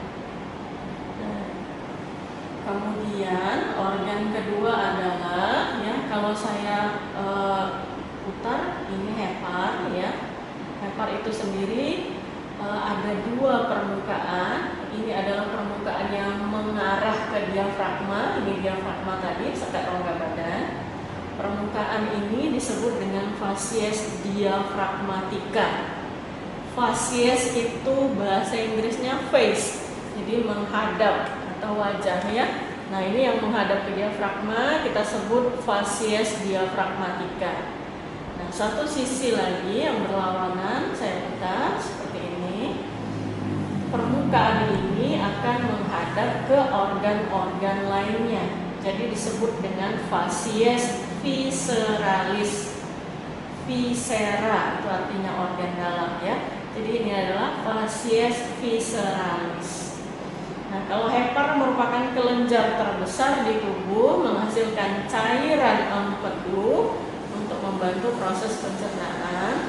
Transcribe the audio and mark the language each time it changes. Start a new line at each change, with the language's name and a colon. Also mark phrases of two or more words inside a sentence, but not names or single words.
Indonesian: Nah, kemudian organ kedua adalah, ya, kalau saya putar ini hepar, ya. Hepar itu sendiri ada dua permukaan. Ini adalah permukaan yang mengarah ke diafragma, ini diafragma tadi, stet rongga badan. Permukaan ini disebut dengan
Latin: facies diafragmatica.
Indonesian: Facies itu bahasa Inggrisnya face, jadi menghadap atau wajah ya. Nah, ini yang menghadap ke diafragma kita sebut
Latin: facies diafragmatica.
Indonesian: Nah, satu sisi lagi yang berlawanan saya putar seperti ini. Permukaan ini akan menghadap ke organ-organ lainnya. Jadi disebut dengan
Latin: facies visceralis.
Indonesian: Viscera itu artinya organ dalam ya. Jadi ini adalah
Latin: facies visceralis.
Indonesian: Nah, kalau hepar merupakan kelenjar terbesar di tubuh, menghasilkan cairan empedu untuk membantu proses pencernaan.